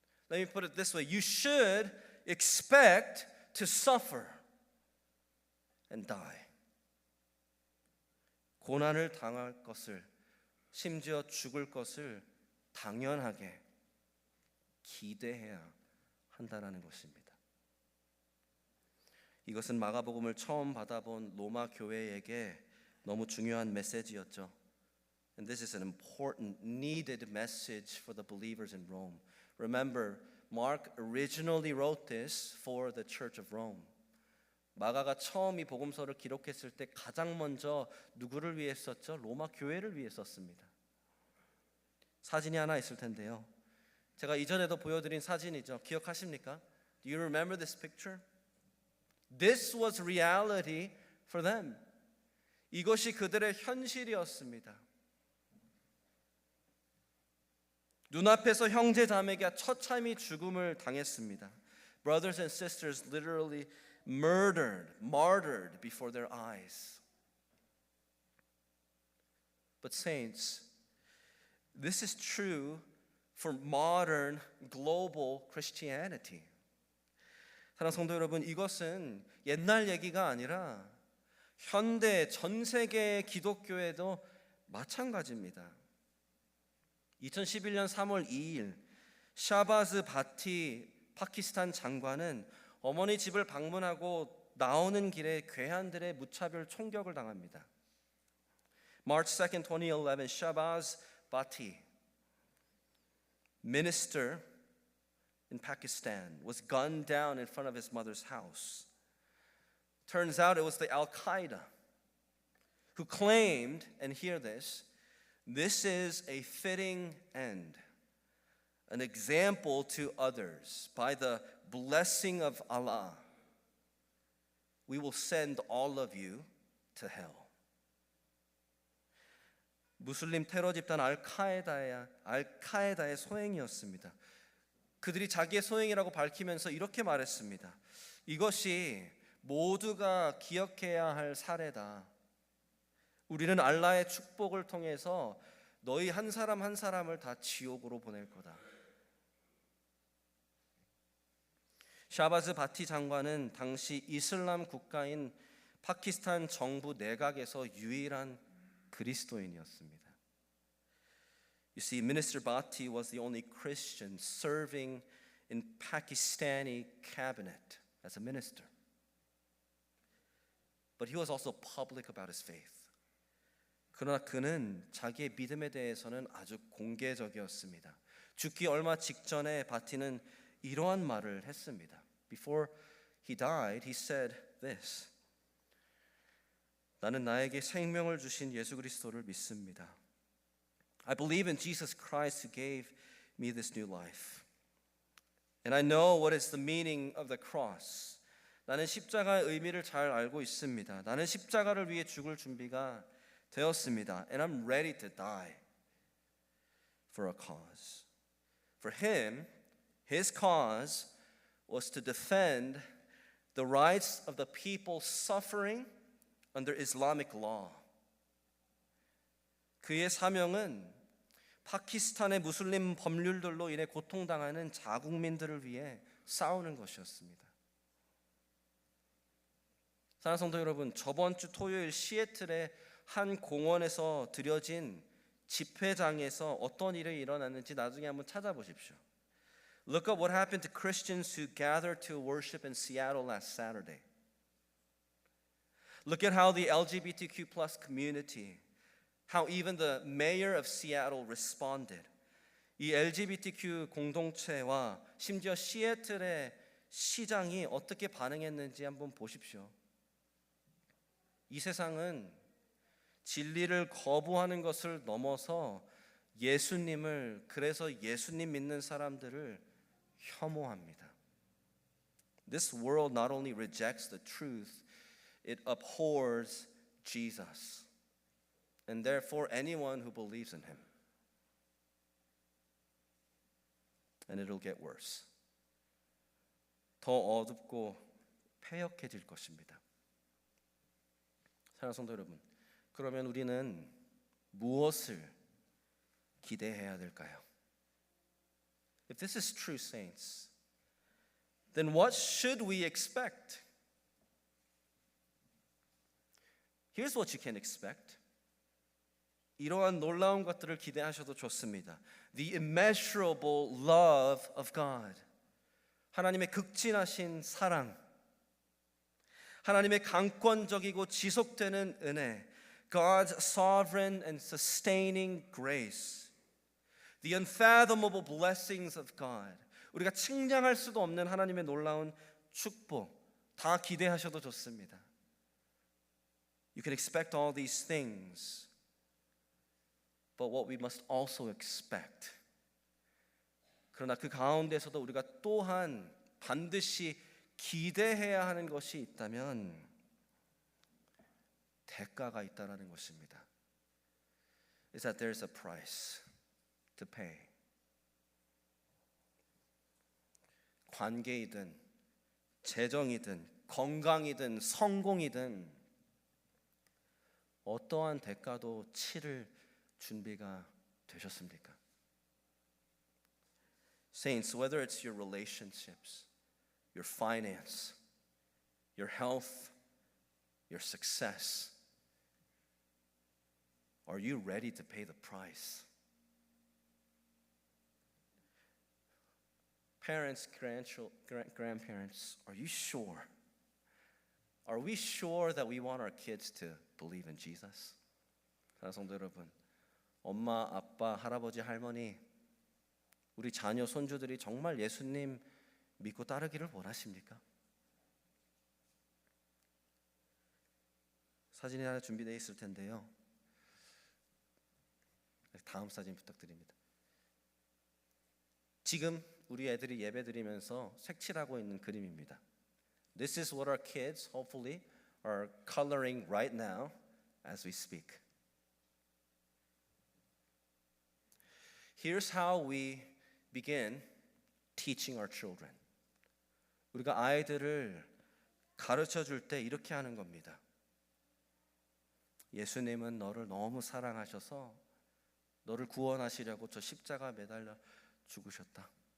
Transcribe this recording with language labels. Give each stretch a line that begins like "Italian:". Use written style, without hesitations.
English: Let me put it this way. You should expect to suffer and die.
Korean: 고난을 당할 것을, 심지어 죽을 것을 당연하게 기대해야 한다는 것입니다. 이것은 마가복음을 처음 받아본 로마 교회에게 너무 중요한 메시지였죠.
English: And this is an important, needed message for the believers in Rome. Remember, Mark originally wrote this for the Church of Rome.
Korean: 마가가 처음 이 복음서를 기록했을 때 가장 먼저 누구를 위해 썼죠? 로마 교회를 위해 썼습니다. 사진이 하나 있을 텐데요. 제가 이전에도 보여드린 사진이죠. 기억하십니까?
English: Do you remember this picture? This was reality for them.
Korean: 이것이 그들의 현실이었습니다. 눈앞에서 형제 자매가 처참히 죽음을 당했습니다.
English: Brothers and sisters literally martyred before their eyes. But saints, this is true for modern global Christianity.
Korean: 사랑하는 성도 여러분, 이것은 옛날 얘기가 아니라 현대 전 세계의 기독교에도 마찬가지입니다. 2011년 3월 2일 샤바즈 바티 파키스탄 장관은 어머니 집을 방문하고 나오는 길에 괴한들의 무차별 총격을 당합니다.
English: March 2nd, 2011, Shahbaz Bhatti, minister in Pakistan, was gunned down in front of his mother's house. Turns out it was the Al-Qaeda who claimed, and hear this, this is a fitting end, an example to others. By the blessing of Allah, we will send all of you to hell.
Korean: 무슬림 테러 집단 알카에다의 소행이었습니다. 그들이 자기의 소행이라고 밝히면서 이렇게 말했습니다. 이것이 모두가 기억해야 할 사례다. 우리는 알라의 축복을 통해서 너희 한 사람 한 사람을 다 지옥으로 보낼 거다. 샤바즈 바티 장관은 당시 이슬람 국가인 파키스탄 정부 내각에서 유일한 그리스도인이었습니다.
English: You see, Minister Bhatti was the only Christian serving in Pakistani cabinet as a minister. But he was also public about his faith.
Korean: 그러나 그는 자기의 믿음에 대해서는 아주 공개적이었습니다. 죽기 얼마 직전에 바티는 이러한 말을 했습니다.
English: Before he died, he said this.
Korean: 나는 나에게 생명을 주신 예수 그리스도를 믿습니다.
English: I believe in Jesus Christ who gave me this new life. And I know what is the meaning of the cross.
Korean: 나는 십자가의 의미를 잘 알고 있습니다. 나는 십자가를 위해 죽을 준비가 되었습니다.
English: And I'm ready to die for a cause. For him, his cause was to defend the rights of the people suffering under Islamic law.
Korean: 그의 사명은 파키스탄의 무슬림 법률들로 인해 고통당하는 자국민들을 위해 싸우는 것이었습니다. 사랑하는 성도 여러분, 저번 주 토요일 시애틀의 한 공원에서 드려진 집회장에서 어떤 일이 일어났는지 나중에 한번 찾아보십시오.
English: Look up what happened to Christians who gathered to worship in Seattle last Saturday. Look at how the LGBTQ plus community, how even the mayor of Seattle responded.
Korean: 이 LGBTQ 공동체와 심지어 시애틀의 시장이 어떻게 반응했는지 한번 보십시오. 이 세상은 진리를 거부하는 것을 넘어서 예수님을, 그래서 예수님 믿는 사람들을 혐오합니다.
English: This world not only rejects the truth, it abhors Jesus, and therefore anyone who believes in him. And it'll get worse.
Korean: 더 어둡고 패역해질 것입니다. 사랑하는 성도 여러분, 그러면 우리는 무엇을 기대해야 될까요?
English: If this is true, saints, then what should we expect? Here's what you can expect.
Korean: 이러한 놀라운 것들을 기대하셔도 좋습니다.
English: The immeasurable love of God.
Korean: 하나님의 극진하신 사랑. 하나님의 강권적이고 지속되는 은혜.
English: God's sovereign and sustaining grace. The unfathomable blessings of God.
Korean: 우리가 측량할 수도 없는 하나님의 놀라운 축복. 다 기대하셔도 좋습니다.
English: You can expect all these things. But what we must also expect.
Korean: 그러나 그 가운데서도 우리가 또한 반드시 기대해야 하는 것이 있다면 대가가 있다라는 것입니다.
English: Is that there's a price to pay.
Korean: 관계이든 재정이든 건강이든 성공이든 어떠한 대가도 치를 준비가 되셨습니까?
English: Saints, whether it's your relationships, your finance, your health, your success, are you ready to pay the price? Parents, grandparents, are you sure? Are we sure that we want our kids to believe in Jesus?
Korean: 사랑하는 성도 여러분, 엄마, 아빠, 할아버지, 할머니, 우리 자녀, 손주들이 정말 예수님 믿고 따르기를 원하십니까? 사진이 하나 준비되어 있을 텐데요. 다음 사진 부탁드립니다. 지금 우리 애들이 예배드리면서 색칠하고 있는 그림입니다.
English: This is what our kids, hopefully, are coloring right now as we speak. Here's how we begin teaching our children.
Korean: 우리가 아이들을 가르쳐 줄 때 이렇게 하는 겁니다. 예수님은 너를 너무 사랑하셔서 너를 구원하시려고 저 십자가 매달려 죽으셨다.